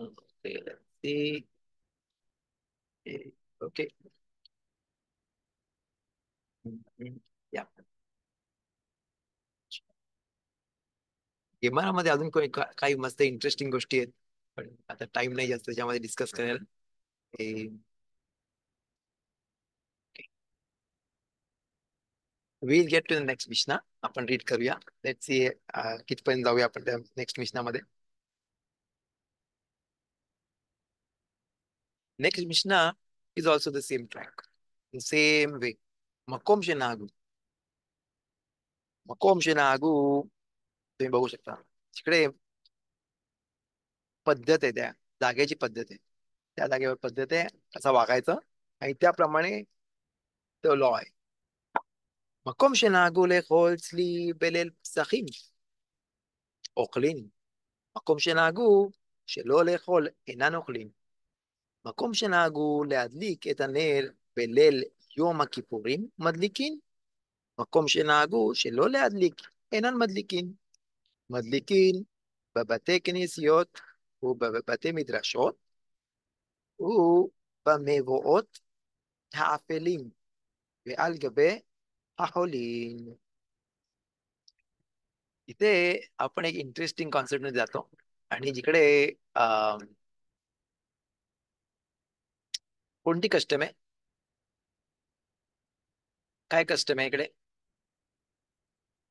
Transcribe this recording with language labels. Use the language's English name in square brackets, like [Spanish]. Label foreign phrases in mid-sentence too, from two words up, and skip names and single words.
[Marathi] ओके. या विमानामध्ये अजून काही मस्त इंटरेस्टिंग गोष्टी आहेत, पण आता टाइम नाही जास्त त्याच्यामध्ये डिस्कस करायला. [English] Will get to the next mishna. [Marathi] आपण रीड करूया. [English] Let's see [Marathi] कितपर्यंत जाऊया आपण त्या नेक्स्ट मिशनामध्ये. [English] Next mishna is also the same track, the same way. [Hebrew] מקום שנהגו. מקום שנהגו [Marathi] तुम्ही बघू शकता तिकडे. पद्धत आहे, त्या जागेची पद्धत आहे, त्या जागेवर पद्धत आहे कसं वागायचं, आणि त्याप्रमाणे तो लॉ आहे. [Hebrew] מקום שנהגו לאכול צלי בליל פסחים אוכלים. מקום שנהגו שלא לאכול אינן אוכלים. מקום שנהגו להדליק את הנר בליל יום הכיפורים מדליקין. מקום שנהגו שלא להדליק אינן מדליקין. מדליקין בבתי כנסיות ובבתי מדרשות ובמבואות האפלים ועל גבי החולים. [Marathi] इथे आपण एक [English] interesting concept [Marathi] मध्ये जातो. आणि जिकडे अं, कोणती कस्टम आहे? काय कस्टम आहे इकडे?